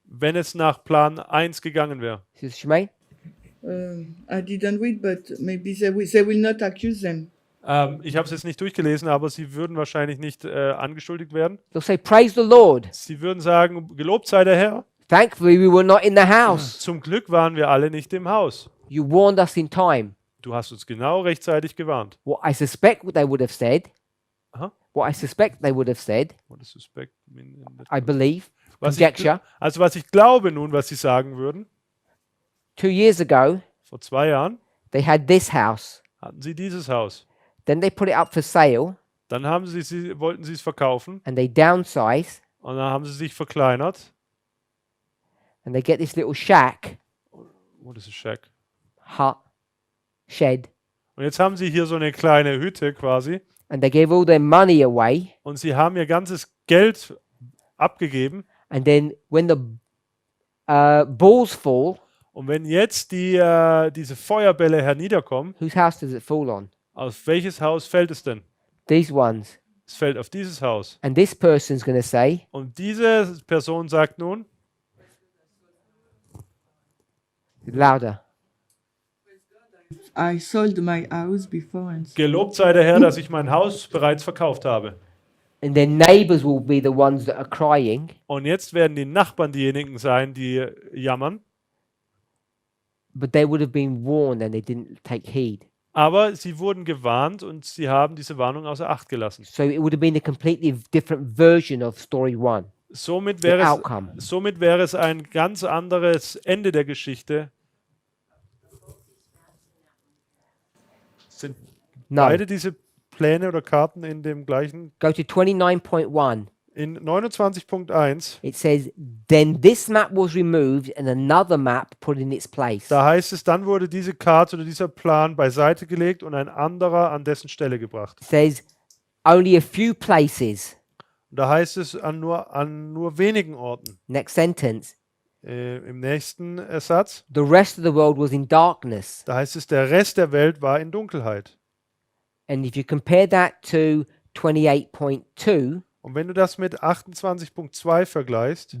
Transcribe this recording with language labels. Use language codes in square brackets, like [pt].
[de] Wenn es nach Plan 1 gegangen wäre. [en] Sister Shemaine? I didn't read, but maybe they will not accuse them. [de] Ich habe es jetzt nicht durchgelesen, aber sie würden wahrscheinlich nicht angeschuldigt werden. [en] They'll say, praise the Lord. [de] Sie würden sagen, gelobt sei der Herr. [en] Thankfully we were not in the house. [de] Zum Glück waren wir alle nicht im Haus. [en] You warned us in time. [de] Du hast uns genau rechtzeitig gewarnt. [en] What I suspect what they would have said, Aha. what I suspect they would have said, What a suspect mean in that- I believe, [de] Was [en] conjecture, [de] was ich glaube nun, was sie sagen würden, [en] 2 years ago, [de] vor 2 Jahren [en] they had this house. [de] hatten sie dieses Haus. [en] Then they put it up for sale [de] Dann wollten sie es verkaufen [en] and they downsize [de] und dann haben sie sich verkleinert. [en] and they get this little shack, What is a shack? hut, shed, [de] Und jetzt haben sie hier so eine kleine Hütte quasi [en] and they gave all their money away. [de] und sie haben ihr ganzes Geld abgegeben. [en] And then when the balls fall, [de] Und wenn jetzt diese Feuerbälle herniederkommen, [en] whose house does it fall on? [de] auf welches Haus fällt es denn? [en] These ones. [de] Es fällt auf dieses Haus. [en] And this person's going to say, Und diese Person sagt nun, louder, I sold my house before and [de] gelobt sei der Herr, dass ich mein Haus bereits verkauft habe. [en] and their neighbors will be the ones that are crying. [de] Und jetzt werden die Nachbarn diejenigen sein, die jammern. [en] But they would have been warned and they didn't take heed. [de] Aber sie wurden gewarnt und sie haben diese Warnung außer Acht gelassen. [en] So it would have been a completely different version of story 1. [de] Somit [en] The [de] wäre [en] outcome. [de] es ein ganz anderes Ende der Geschichte. Sind [en] No. [de] beide diese Pläne oder Karten in dem gleichen? [en] Go to 29.1. [de] In 29.1, [en] It says, then this map was removed and another map put in its place. [de] da heißt es, dann wurde diese Karte oder dieser Plan beiseite gelegt und ein anderer an dessen Stelle gebracht. [en] It says, only a few places. [de] Und da heißt es an nur wenigen Orten. [en] Next sentence. [de] Im nächsten Satz, [en] The rest of the world was in darkness. [de] da heißt es, der Rest der Welt war in Dunkelheit. [en] And if you compare that to 28.2, [de] Und wenn du das mit 28.2 vergleichst,